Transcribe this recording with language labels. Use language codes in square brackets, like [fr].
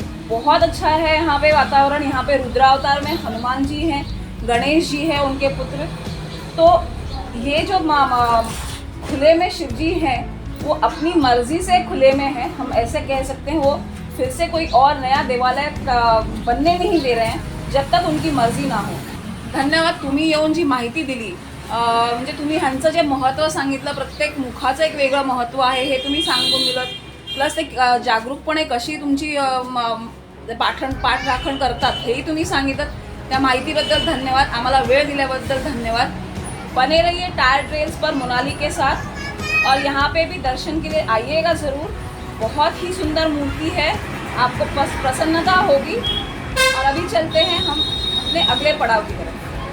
[hi] बहुत अच्छा है यहाँ पे वातावरण। यहाँ पे रुद्रावतार में हनुमान जी हैं, गणेश जी हैं, उनके पुत्र। तो ये जो खुले में शिव जी हैं वो अपनी मर्जी से खुले में हैं, हम ऐसे कह सकते हैं। वो फिर से कोई और नया देवालय बनने नहीं दे रहे हैं जब तक उनकी मर्जी ना हो। [mr] धन्यवाद, तुम्ही येऊन जी माहिती दिली, म्हणजे तुम्ही ह्यांचं जे महत्त्व सांगितलं, प्रत्येक मुखाचं एक वेगळं महत्त्व आहे हे तुम्ही सांगून दिलं, प्लस एक जागरूकपणे कशी तुमची पाठ राखण करतात हेही तुम्ही सांगितलं। त्या माहितीबद्दल धन्यवाद, आम्हाला वेळ दिल्याबद्दल धन्यवाद। [hi] बने रहिए टायर ट्रेल्स पर मोनाली के साथ, और यहाँ पे भी दर्शन के लिए आइएगा ज़रूर। बहुत ही सुंदर मूर्ति है, आपको प्रसन्नता होगी। और अभी चलते हैं हम अपने अगले पड़ाव की तरफ।